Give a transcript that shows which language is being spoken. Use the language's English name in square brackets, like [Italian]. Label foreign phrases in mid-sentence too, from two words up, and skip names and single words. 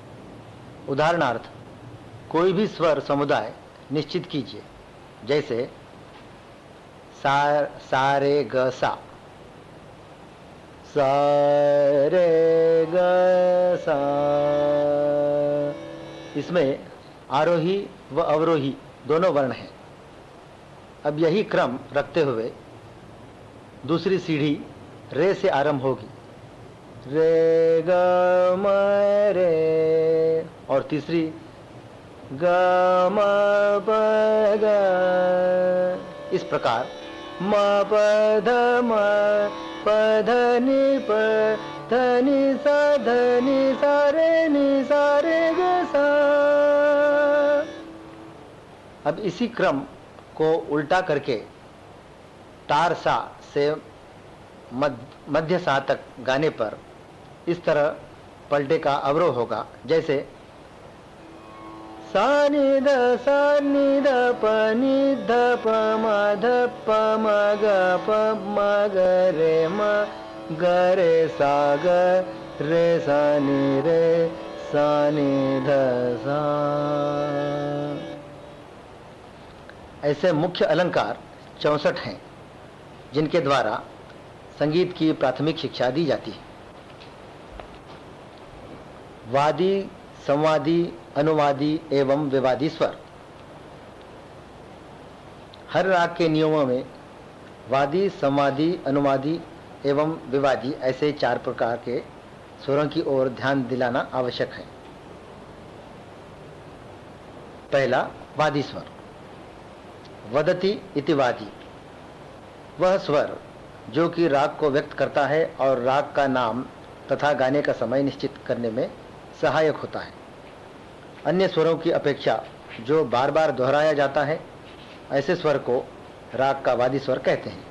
[Hindi] उदाहरणार्थ कोई भी स्वर समुदाय निश्चित कीजिए, जैसे सा रे ग सा, सा रे ग सा। इसमें आरोही व अवरोही दोनों वर्ण हैं। अब यही क्रम रखते हुए दूसरी सीढ़ी रे से आरंभ होगी, रे ग म रे, और तीसरी ग म प ग। इस प्रकार म प ध म प ध नि प ध नि सा ध नि सा रे नि सा रे ग सा। अब इसी क्रम को उल्टा करके तार सा से मध्य सा तक गाने पर इस तरह पलटे का अवरोह होगा, जैसे सा नि ध प नि ध प म ध प म ग प म ग रे म ग रे सा ग रे सा नि ध सा। ऐसे मुख्य अलंकार 64 हैं जिनके द्वारा संगीत की प्राथमिक शिक्षा दी जाती है। वादी, संवादी, अनुवादी एवं विवादी स्वर। हर राग के नियमों में वादी, संवादी, अनुवादी एवं विवादी ऐसे 4 प्रकार के स्वरों की ओर ध्यान दिलाना आवश्यक है। पहला, वादी स्वर। [Sanskrit] वदति इति वादी, [Hindi] वह स्वर जो कि राग को व्यक्त करता है और राग का नाम तथा गाने का समय निश्चित करने में सहायक होता है। अन्य स्वरों की अपेक्षा जो बार बार दोहराया जाता है, ऐसे स्वर को राग का वादी स्वर कहते हैं।